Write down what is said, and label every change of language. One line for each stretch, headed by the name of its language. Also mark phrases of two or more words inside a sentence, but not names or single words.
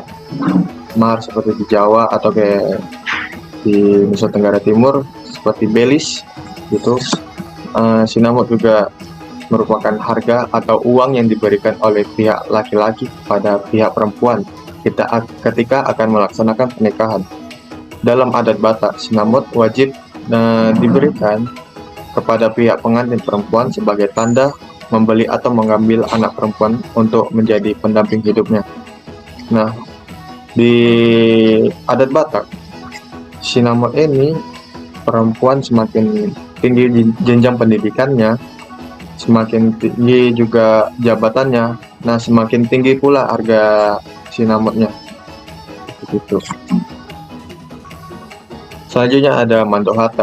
Indonesian: Mahar seperti di Jawa atau kayak di Nusa Tenggara Timur seperti belis gitu. Sinamot juga merupakan harga atau uang yang diberikan oleh pihak laki-laki kepada pihak perempuan ketika akan melaksanakan pernikahan. Dalam adat Batak, sinamot wajib diberikan kepada pihak pengantin perempuan sebagai tanda membeli atau mengambil anak perempuan untuk menjadi pendamping hidupnya. Nah, di adat Batak, sinamot ini perempuan semakin tinggi jenjang pendidikannya, semakin tinggi juga jabatannya. Nah, semakin tinggi pula harga sinamotnya. Begitu. Selanjutnya ada mandohata.